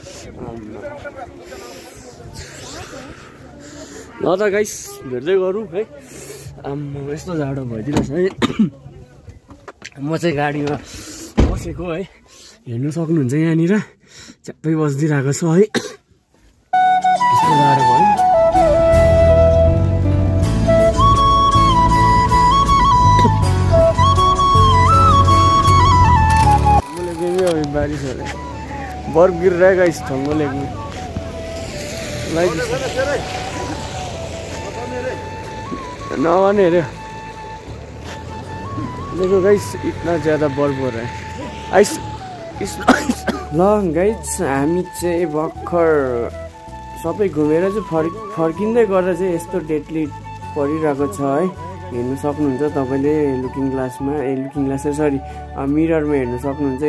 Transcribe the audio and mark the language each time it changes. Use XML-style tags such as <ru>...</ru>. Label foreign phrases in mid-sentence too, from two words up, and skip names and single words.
<ne>ल त गाइस भेट्दै गरौँ है। आम्मा यस्तो जाडो भइदिरहेको छ है। म चाहिँ गाडीमा बसेको है हेर्नु सक्नुहुन्छ। यहाँनिर च्याप्पै बसिदिरहेको छ है। यस्तो जाडो भयो।</ne> <hi>बारिश हो रहा है बर्फ गिर रहा है गाइस ठंगो लेक में। नवाने रे देखो गाइस इतना ज़्यादा बर्फ हो रहा है।</hi> <ne>आइस ल गाइस हामी चाहिँ भर्खर सबै घुमेर चाहिँ फर्किँदै गर्दा चाहिँ यस्तो डेडली परिरहेको छ है। हेर्नु सक्नुहुन्छ तपाईँले लुकिङ ग्लासमा</ne> <en>looking glass</en> <ne>सरी मिररमा हेर्नु सक्नुहुन्छ।</ne>